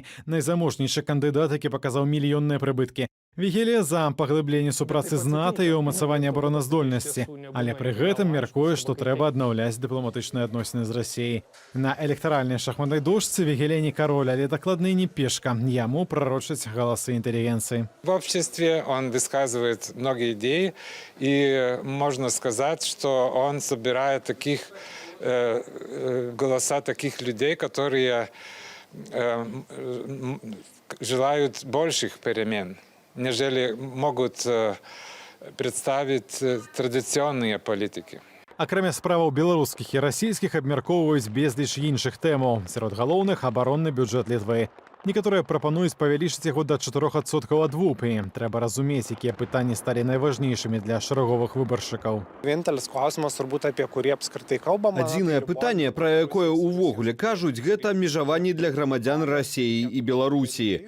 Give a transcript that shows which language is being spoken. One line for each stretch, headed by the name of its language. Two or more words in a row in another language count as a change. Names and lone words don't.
Belarusian: Найзаможнейшы кандыдат, які паказаў мільённыя прыбыткі. Вігеле за паглыбленне супрацы з НАТО і ўмацаванне абароназдольнасці, але пры гэтым мяркуе, што трэба аднаўляць дыпламатычныя адносіны з Расіяй. На электаральнай шахматнай дошцы Вігеле не кароль, але дакладней не пешка. Яму прарочаць галасы інтэлігенцыі.
Russian: В обществе он высказывает много идей, и можно сказать, что он собирает голоса таких людей, которые желают больших перемен, нежели могут представить традиционные политики.
Belarusian: Акрамя справаў беларускіх і расійскіх абмяркоўваюць безліч іншых тэмаў. Сярод галоўных абаронны бюджэт Літвы. Некаторыя прапануюць павялічыць яго да 4% ад ВУП. І трэба разумець, якія пытанні сталі найважнейшымі для шараговых выбаршчыкаў. Адзінае пытанне, пра якое ўвогуле кажуць, гэта абмежаванні для грамадзян Расіі і Беларусі.